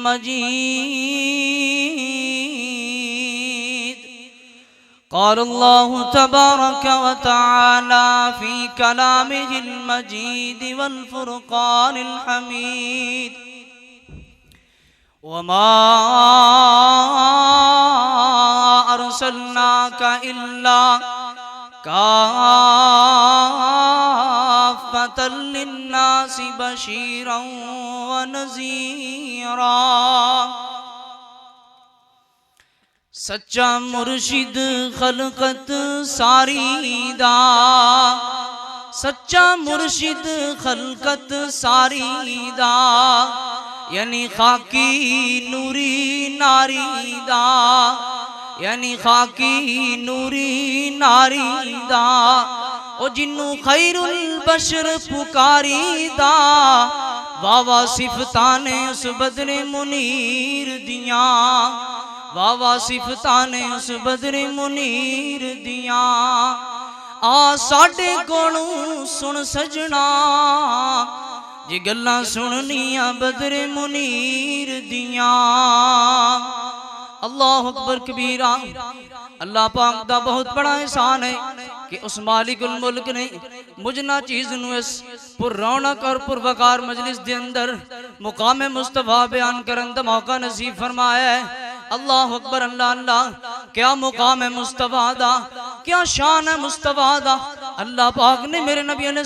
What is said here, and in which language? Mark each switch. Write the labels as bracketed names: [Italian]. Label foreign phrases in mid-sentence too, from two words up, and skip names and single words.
[Arabic] مجيد قال الله تبارك وتعالى في كلامه المجيد والفرقان الحميد وما أرسلناك إلا كافة للناس بشيرا ونذيرا [Punjabi] سچا مرشد خلقت ساری دا سچا مرشد خلقت ساری دا یعنی خاکی نوری ناری دا یعنی خاکی نوری ناری دا او جنو خیر البشر پکاری دا واوا صفتان اس بدر منیر دیاں واوا صفتان اس بدر منیر دیاں آ ساڑے کونوں سن سجنا جی گلاں سننیاں بدر منیر دیاں [Arabic] اللہ اکبر کبیرہ [Punjabi] اللہ پاک دا بہت بڑا احسان ہے کہ اس مالک الملک نے مجھنا چیز نو اس پر رونق اور پر وقار مجلس دے اندر مقام مصطفیٰ بیان کرن دا موقع نصیب فرمایا ہے [Arabic] اللہ اکبر [Punjabi] اللہ اللہ کیا مقام ہے مصطفیٰ دا کیا شان ہے مصطفیٰ دا اللہ پاک نے میرے نبی علیہ